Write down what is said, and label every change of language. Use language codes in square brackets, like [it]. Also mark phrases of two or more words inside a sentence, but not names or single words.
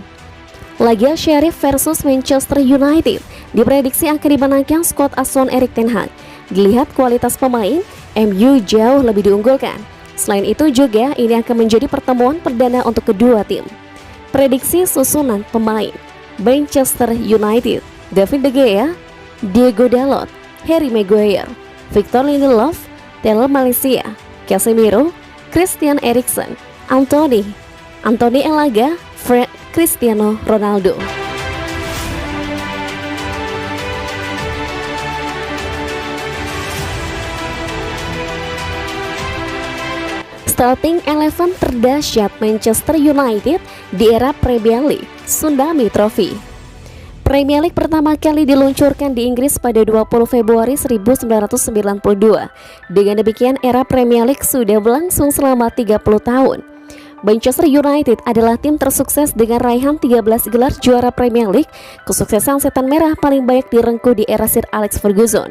[id] Laga Sheriff versus Manchester United diprediksi akan dimenangkan skuad asuhan Erik ten Hag. Dilihat kualitas pemain, MU jauh lebih diunggulkan. Selain itu juga ini akan menjadi pertemuan perdana untuk kedua tim. Prediksi susunan pemain: Manchester United, David De Gea, Diego Dalot, Harry Maguire, Victor Lindelof, Taylor Malaysia, Casemiro, Christian Eriksen, Anthony Elaga, Fred, Cristiano Ronaldo. Starting 11 terdahsyat Manchester United di era Premier League, Tsunami Trophy. Premier League pertama kali diluncurkan di Inggris pada 20 Februari 1992. Dengan demikian, era Premier League sudah berlangsung selama 30 tahun. Manchester United adalah tim tersukses dengan raihan 13 gelar juara Premier League. Kesuksesan Setan Merah paling banyak direngkuh di era Sir Alex Ferguson.